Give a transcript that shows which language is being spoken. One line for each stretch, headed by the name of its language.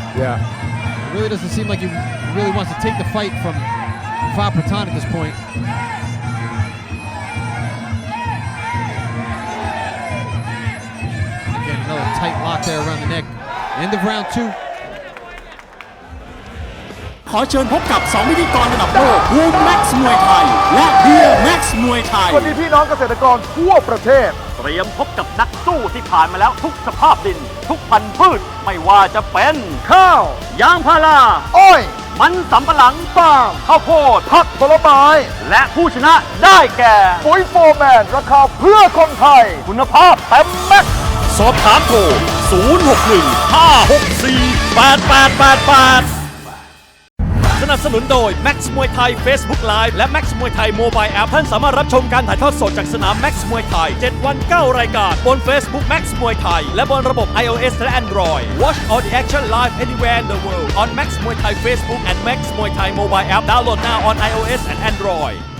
English: Yeah. It really doesn't seem like he really wants to take the fight from Papatan at this point. Another tight lock there around the neck. End of round 2.
Thai: ขอเชิญพบกับ2พิธีกรระดับโลกบูมแม็กซ์มวยไทยและเบียร์แม็กซ์มวยไทย สวัสดีพี่น้องเกษตรกรทั่วประเทศ เตรียมพบกับนักสู้ที่ผ่านมาแล้วทุกสภาพดิน ทุกพันธุ์พืช ไม่ว่าจะเป็น ข้าว ยางพารา อ้อย มันสำปะหลัง ฟางข้าวโพดผักผลไม้ และผู้ชนะได้แก่ ปุ๋ยโฟร์แมนราคาเพื่อคนไทย คุณภาพเต็มแม็กซ์ สอบถามโทร 061-564-8888 สนับสนุนโดย Max มวยไทย Facebook Live และ Max มวยไทย Mobile App ท่านสามารถรับชมการถ่ายทอดสดจากสนาม Max มวยไทย 7 วัน 9 รายการบน Facebook Max มวยไทย และบนระบบ iOS และ Android.
English: Watch all the action live anywhere in the world on Max มวยไทย Facebook and Max มวยไทย Mobile App. Download now on iOS and Android.